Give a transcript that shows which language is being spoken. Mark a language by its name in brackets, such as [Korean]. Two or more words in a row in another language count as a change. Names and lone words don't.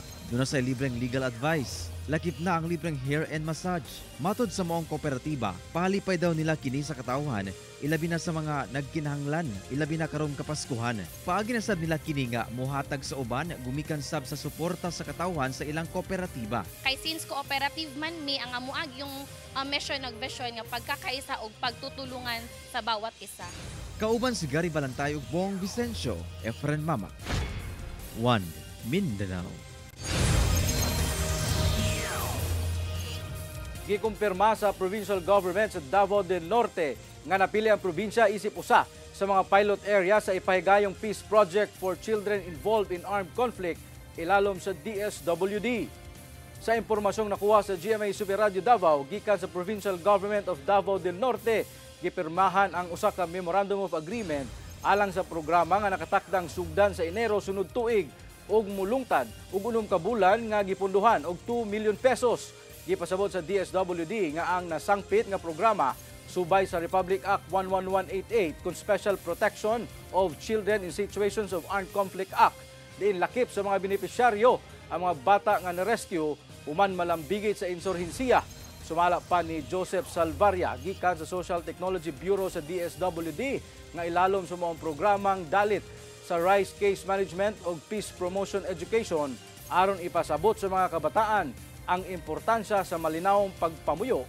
[Cebuano] Doon na sa libreng [English] legal advice. [Cebuano] Lakip na ang libreng [English] hair and massage. [Cebuano] Matod sa maong kooperatiba, pahalipay daw nila kini sa katawhan, ilabi na sa mga nagkinahanglan, ilabi na karong kapaskuhan. Paagi na sad nila kini nga mohatag sa uban, gumikan sab sa suporta sa katawhan sa ilang kooperatiba. Kay [English] since cooperative [Cebuano] man mi ang amuag yung mission ng vision nga pagkakaisa og pagtutulungan [Filipino] sa bawat isa. [Cebuano] Kauban si Gary Balantay ug Bong Vicencio, Efren Mamak. One Mindanao. gikumpirma sa [English] provincial government [Cebuano] sa Davao del Norte nga napili ang probinsya isip usa sa mga [English] pilot area [Cebuano] sa ipahigayong [English] peace project for children involved in armed conflict [Cebuano] ilalom sa DSWD. Sa impormasyong nakuha sa GMA Super Radio Davao gikan sa Provincial Government of Davao del Norte, gipirmahan ang usa ka Memorandum of Agreement alang sa programa nga nakatakdang sugdan sa Enero sunod tuig ug mulungtad og 6 ka bulan nga gipunduhan og 2 million pesos. Gipasabot sa DSWD nga ang nasangpit nga programa subay sa Republic Act 11188 kung Special Protection of Children in Situations of Armed Conflict Act. Diin lakip sa mga benepisyaryo ang mga bata nga na-rescue human malambigit sa insurhensiya. Sumala pa ni Joseph Salvaria gikan sa Social Technology Bureau sa DSWD nga ilalom sa mga programang dalit sa RISE Case Management o Peace Promotion Education aron ipasabot sa mga kabataan ang importansya sa malinawong pagpamuyo.